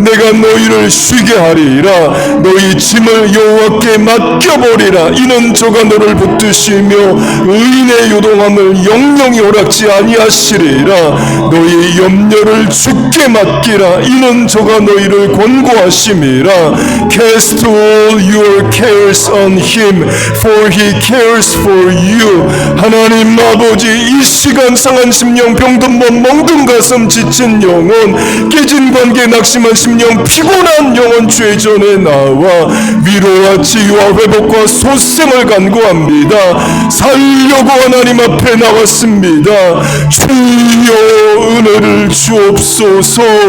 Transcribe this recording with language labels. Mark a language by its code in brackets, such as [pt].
[ko] 내가 너희를 쉬게 하리라. 너희 짐을 여호와께 맡겨버리라. 이는 저가 너를 붙드시며 의인의 요동함을 영영이 허락지 아니하시리라. 너희 염려를 주께 맡기라. 이는 저가 너희를 권고하심이라. [en] Cast all your cares on him, for he cares for you. [ko] 하나님 아버지, 이 시간 상한 심령, 병든 몸, 멍든 가슴, 지친 영혼, 깨진 관계, 낙심한 심령, 피곤한 영혼 주의 전에 나와 위로와 치유와 회복과 소생을 간구합니다. 살려고 하나님 앞에 나왔습니다. 주여 은혜를 주옵소서.